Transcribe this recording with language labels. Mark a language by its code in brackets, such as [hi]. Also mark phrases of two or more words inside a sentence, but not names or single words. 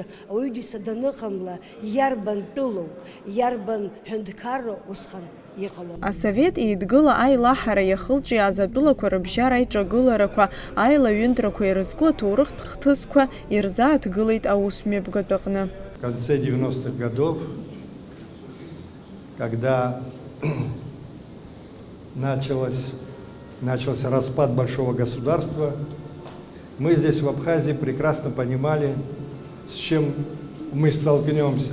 [ab] Ауаҩытәыҩса даныҟамла иарбан тәылоу, иарбан ҳәынҭқарра усҟан иҟало. Асовет еидгыла аилаҳара иахылҿиааз атәылақәа рыбжьара аиҿагыларақәа, аилаҩынтрақәа ирызку аҭоурыхтә хҭысқәа ирзааҭгылеит аусмҩаԥгатә аҟны. [ru] В конце 90-х годов, когда начался распад большого государства, мы здесь в Абхазии прекрасно понимали, с чем мы столкнемся.